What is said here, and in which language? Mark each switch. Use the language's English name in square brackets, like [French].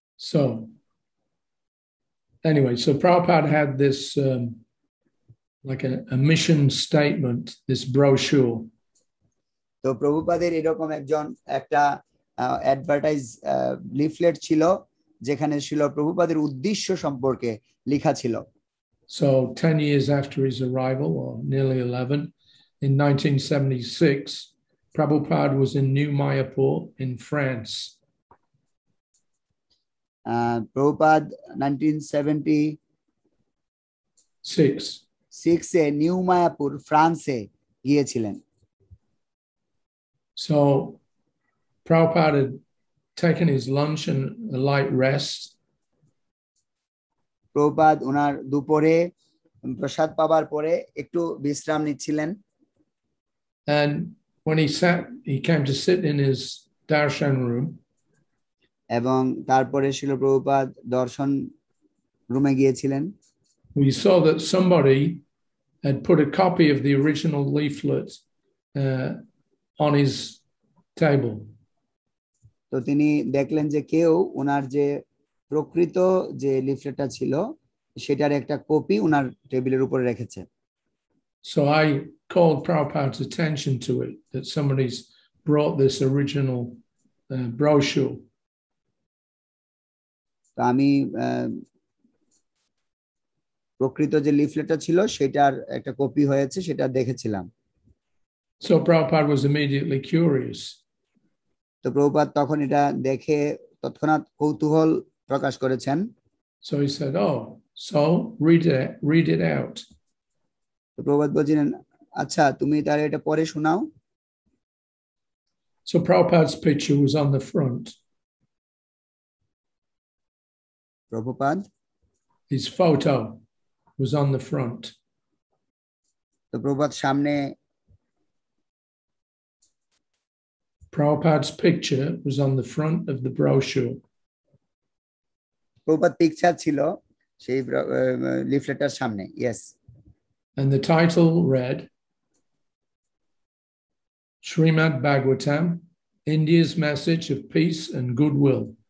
[English] So anyway, so Prabhupada had this like a mission statement, this brochure. [Bangla] তো প্রভুপাদের এরকম একটা অ্যাডভার্টাইজ লিফলেট ছিল যেখানে ছিল প্রভুপাদের উদ্দেশ্য সম্পর্কে লেখা ছিল। [English] So 10 years after his arrival, or nearly 11, in 1976, Prabhupada was in New Mayapur in France. [Bangla] Prabhupada 1976 new Mayapur ফ্রান্সে গিয়েছিলেন। [English] So Prabhupada had taken his lunch and a light rest. [Bangla] Prabhupada ওনার দুপুরে প্রসাদ পাবার পরে একটু বিশ্রাম নিচ্ছিলেন। [English] And when he came to sit in his darshan room. [Bangla] এবং তারপরে শিল প্রভুপাদ দর্শন রুমে গিয়েছিলেন। [English] We saw that somebody had put a copy of the original leaflet on his table. [Bangla] তো তিনি দেখলেন যে কেউ ওনার যে প্রকৃত যে লিফলেটটা ছিল সেটার একটা কপি ওনার টেবিলের উপরে রেখেছে। [English] So I called Prabhupada's attention to it, that somebody's brought this original brochure. [Bangla] তো আমি প্রকৃত যে লিফলেটটা ছিল সেটার একটা কপি হয়েছে সেটা দেখেছিলাম। [English] So Prabhupada was immediately curious. [Bangla] তো প্রভুপাদ তখন এটা দেখে তৎক্ষণাৎ কৌতূহল প্রকাশ করেছেন। [English] So he said, "Oh, so read it out." [Bangla] তো প্রভুপাদ বলছিলেন, আচ্ছা তুমি তাহলে এটা পড়ে শোনাও। [English] So Prabhupada's picture was on the front. Prabhupada, his photo was on the front. [Bangla] তো প্রভুপাদ সামনে [English] Prabhupada's picture was on the front of the brochure. [Bangla] Prabhupada picture ছিল সেই লিফলেটের সামনে। [English] Yes. And the title read, Srimad Bhagavatam, India's Message of Peace and Goodwill.